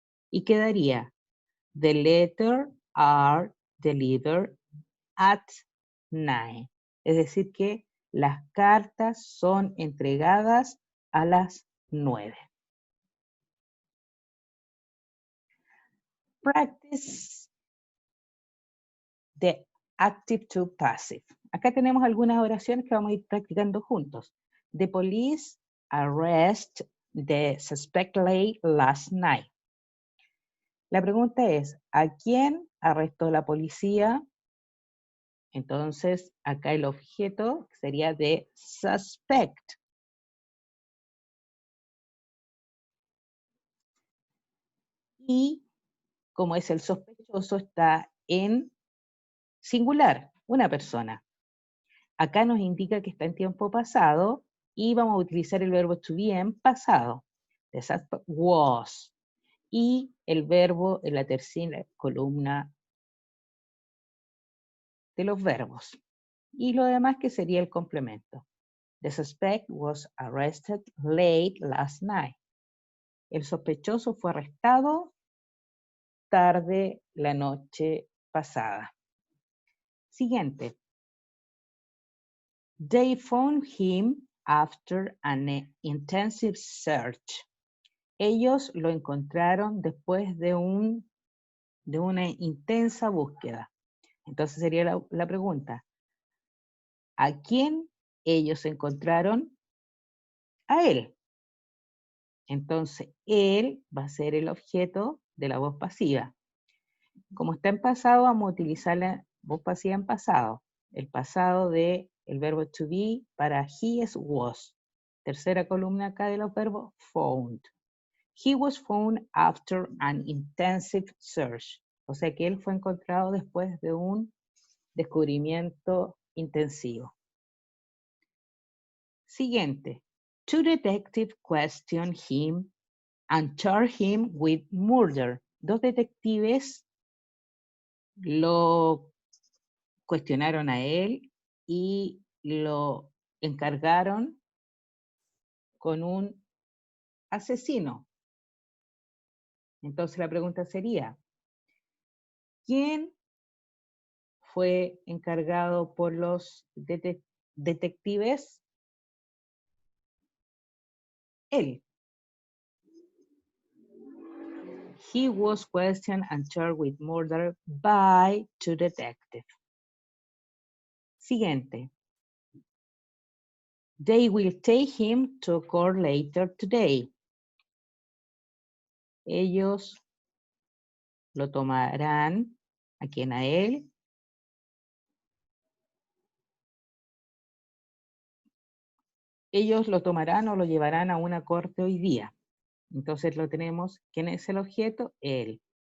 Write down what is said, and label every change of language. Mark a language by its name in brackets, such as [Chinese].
[Spanish] Y quedaría, [English] the letter are delivered at 9. [Spanish] Es decir que las cartas son entregadas a las 9. [English] Practice the active to passive. [Spanish] Acá tenemos algunas oraciones que vamos a ir practicando juntos. [English] The police arrest the suspect late last night. [Spanish] La pregunta es, ¿a quién arrestó la policía? Entonces, acá el objeto sería de suspect. Y como es el sospechoso, está en singular, una persona. Acá nos indica que está en tiempo pasado y vamos a utilizar el verbo to be en pasado. [English] The suspect was. [Spanish] Y el verbo en la tercera columna de los verbos. Y lo demás que sería el complemento. [English] The suspect was arrested late last night. [Spanish] El sospechoso fue arrestado tarde la noche pasada. Siguiente. [English] They found him after an intensive search. [Spanish] Ellos lo encontraron después de una intensa búsqueda. Entonces sería la pregunta, ¿a quién ellos encontraron? A él. Entonces, él va a ser el objeto de la voz pasiva. Como está en pasado, vamos a utilizar la voz pasiva en pasado. El pasado del verbo to be para he es was. Tercera columna acá de los verbos, found. [English] He was found after an intensive search. [Spanish] O sea que él fue encontrado después de un descubrimiento intensivo. Siguiente. Two detectives questioned him and charged him with murder. Dos detectives lo cuestionaron a él y lo encargaron con un asesino. Entonces la pregunta sería, ¿quién fue encargado por los detectives? Él. [English] He was questioned and charged with murder by two detectives. [Spanish] Siguiente. [English] They will take him to court later today. [Spanish] Ellos lo tomarán, ¿a quién? A él. Ellos lo tomarán o lo llevarán a una corte hoy día. Entonces lo tenemos, ¿quién es el objeto? Él.